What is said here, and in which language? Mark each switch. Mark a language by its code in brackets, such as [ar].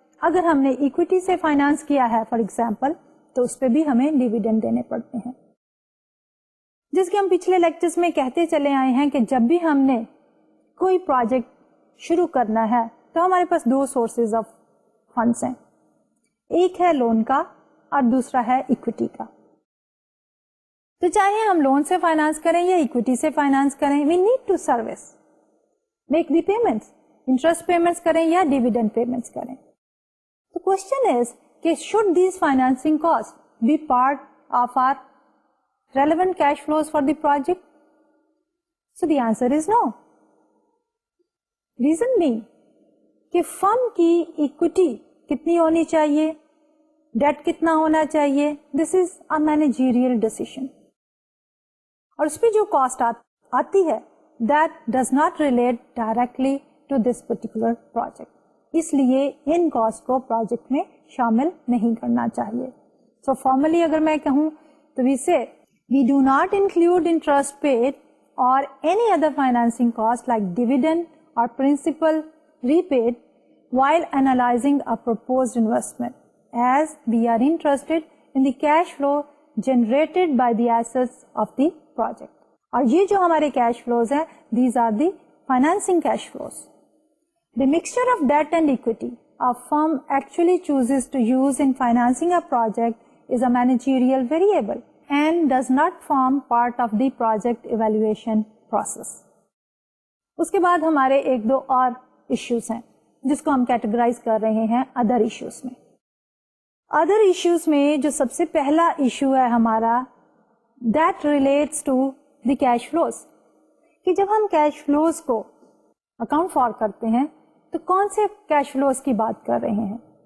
[ur] اگر ہم نے ایکویٹی سے فائنانس کیا ہے فار ایگزامپل تو اس پہ بھی ہمیں ڈیویڈنڈ دینے پڑتے ہیں, جس کے ہم پچھلے لیکچرز میں کہتے چلے آئے ہیں کہ جب بھی ہم نے کوئی پروجیکٹ شروع کرنا ہے تو ہمارے پاس دو سورسز آف فنڈس ہیں, ایک ہے لون کا اور دوسرا ہے ایکویٹی کا. تو چاہے ہم لون سے فائنانس کریں یا ایکویٹی سے فائنانس کریں, [en] we need to service make the payments, [ur] interest payments کریں یا ڈیویڈنڈ پیمنٹس کریں. [en] The question is کہ should these financing costs be part of our relevant cash flows for the project? So the answer is no. [ur] Reason being کہ فرم کی equity کتنی ہونی چاہیے, date کتنا ہونا چاہیے, [en] this is a managerial decision. [ur] اور اس پہ جو کاسٹ آتی ہے that does not relate directly to this particular project. اس لیے ان کاسٹ کو پروجیکٹ میں شامل نہیں کرنا چاہیے. [en] so formally [ur] اگر میں کہوں تو [en] We do not include interest paid or any other financing cost like dividend or principal repaid while analyzing a proposed investment, as we are interested in the cash flow generated by the assets of the project. [ur] اور یہ جو ہمارے cash flows ہیں, [en] these are the financing cash flows. The mixture of debt and equity a firm actually chooses to use in financing a project is a managerial variable and does not form part of the project evaluation process. [ur] اس کے بعد ہمارے ایک دو اور issues ہیں جس کو ہم categorize کر رہے ہیں ادر ایشوز میں. ادر ایشوز میں جو سب سے پہلا ایشو ہے ہمارا [en] that relates to the cash flows, [ur] کہ جب ہم کیش فلوز کو اکاؤنٹ فار کرتے ہیں تو کون سے کیش فلوز کی بات کر رہے ہیں.